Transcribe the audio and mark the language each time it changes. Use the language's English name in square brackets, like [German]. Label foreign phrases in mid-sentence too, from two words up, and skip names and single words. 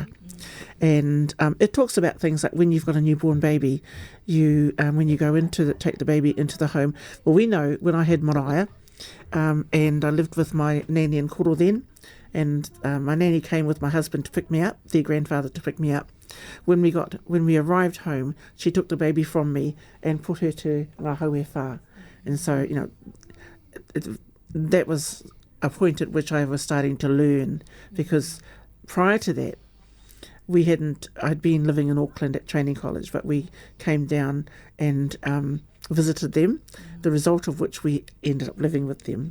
[English] And it talks about things like when you've got a newborn baby, when you go take the baby into the home. Well, we know when I had Mariah, and I lived with my nanny and kōrero then, and my nanny came with my husband to pick me up, their grandfather to pick me up. When we arrived home, she took the baby from me and put her to [Māori] ngā haue whā. [English] And so, that was a point at which I was starting to learn, because prior to that, I'd been living in Auckland at training college, but we came down and visited them, the result of which we ended up living with them.